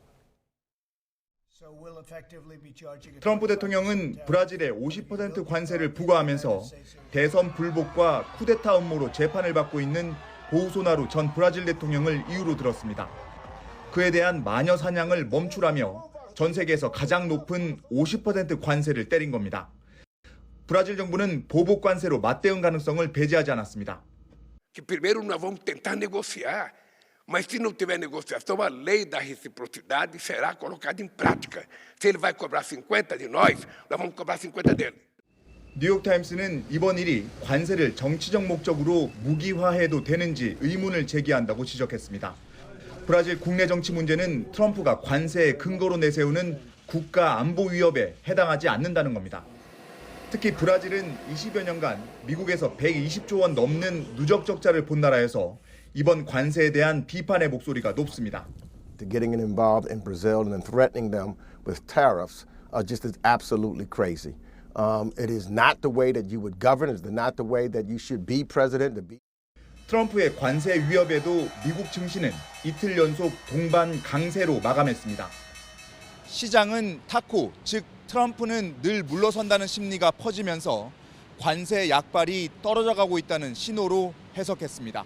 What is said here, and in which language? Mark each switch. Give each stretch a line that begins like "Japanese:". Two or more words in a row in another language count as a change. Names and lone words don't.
Korean: 트럼프 대통령은 브라질에 50% 관세를 부과하면서 대선 불복과 쿠데타 음모로 재판을 받고 있는 보우소나루 전 브라질 대통령을 이유로 들었습니다. 그에 대한 마녀 사냥을 멈추라며 전 세계에서 가장 높은 50% 관세를 때린 겁니다. 브라질 정부는 보복 관세로 맞대응 가능성을 배제하지 않았습니다.
Portuguese: Primeiro nós vamos tentar negociar. Mas se não tiver negociação, a lei da reciprocidade será colocada em prática. Se ele vai cobrar 50 de nós vamos cobrar 50 dele.
Korean: 뉴욕타임스는 이번 일이 관세를 정치적 목적으로 무기화해도 되는지 의문을 제기한다고 지적했습니다. 브라질 국내 정치 문제는 트럼프가 관세의 근거로 내세우는 국가 안보 위협에 해당하지 않는다는 겁니다. 특히 브라질은 20여 년간 미국에서 120조 원 넘는 누적 적자를 본 나라여서 이번 관세에 대한 비판의 목소리가 높습니다.
English: Getting involved in Brazil and then threatening them with tariffs just is absolutely crazy. It is not the way that you would govern. It is not the way that you should be president.
Korean: 트럼프의 관세 위협에도 미국 증시는 이틀 연속 동반 강세로 마감했습니다. 시장은 탔고, 즉 트럼프는 늘 물러선다는 심리가 퍼지면서 관세 약발이 떨어져 가고 있다는 신호로 해석했습니다.